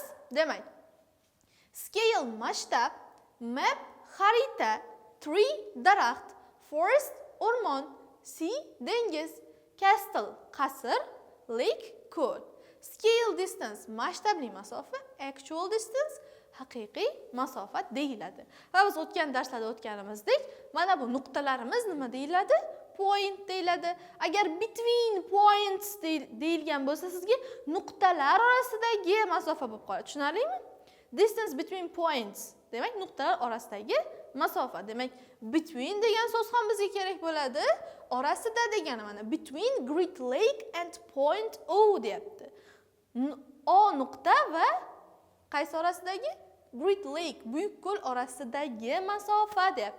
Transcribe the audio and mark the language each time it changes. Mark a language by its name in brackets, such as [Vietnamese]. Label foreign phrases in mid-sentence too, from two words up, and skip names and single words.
[Uzbek] Demak, scale masshtab, map xarita, tree daraxt, forest o'rmon, sea dengiz, castle qasr, lake ko'l. [English] Scale distance [Uzbek] masshtabli masofa, [English] actual distance [Uzbek] haqiqiy masofa deyiladi. Va biz o'tgan darslarda o'tganimizdek, mana bu nuqtalarimiz nima deyiladi? Point deyiladi. Agar [English] between points [Uzbek] deyilgan bo'lsa, sizga nuqtalar orasidagi masofa bo'lib qoladi. Tushunarlimi? [English] Distance between points [Uzbek] demak nuqtalar orasidagi masofa. Demak, between degan so'z ham bizga kerak bo'ladi. Orasida degani mana [English] between Great Lake and Point O [Uzbek] deyapti. O nuqta va qaysi orasidagi? Great Lake, buyuk ko'l orasidagi masofa deyapti.